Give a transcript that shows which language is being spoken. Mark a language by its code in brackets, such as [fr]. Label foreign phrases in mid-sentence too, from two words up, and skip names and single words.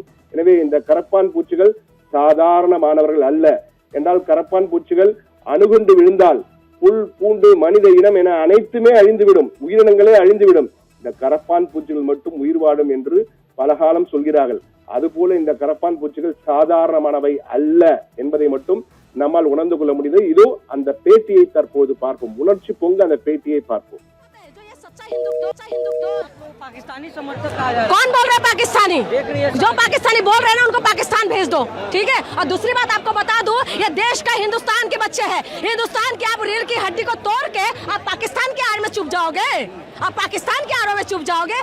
[ta] எனவே இந்த கரப்பான் பூச்சிகள் சாதாரணமானவர்கள் அல்ல என்றால் கரப்பான் பூச்சிகள் அணுகுண்டு விழுந்தால் புல் பூண்டு மனித இனம் என அனைத்துமே அழிந்துவிடும், உயிரினங்களே அழிந்துவிடும், இந்த கரப்பான் பூச்சிகள் மட்டும் உயிர் வாடும் என்று பலகாலம் சொல்கிறார்கள். அதுபோல இந்த கரப்பான் பூச்சிகள் சாதாரணமானவை அல்ல என்பதை மட்டும் நம்மால் உணர்ந்து கொள்ள முடியுது. இதோ அந்த பேட்டியை தற்போது பார்ப்போம், உணர்ச்சி பொங்க அந்த பேட்டியை பார்ப்போம். [hi] पाकिस्तानी समर्थक कौन बोल रहा है पाकिस्तानी? जो पाकिस्तानी बोल रहे हैं ना उनको पाकिस्तान भेज दो, ठीक है। और दूसरी बात आपको बता दूं, ये देश का हिंदुस्तान के बच्चे हैं, हिंदुस्तान की आप रीढ़ की हड्डी को तोड़ के आप पाकिस्तान के आड़ में चुप जाओगे, आप पाकिस्तान के आड़ों में चुप जाओगे।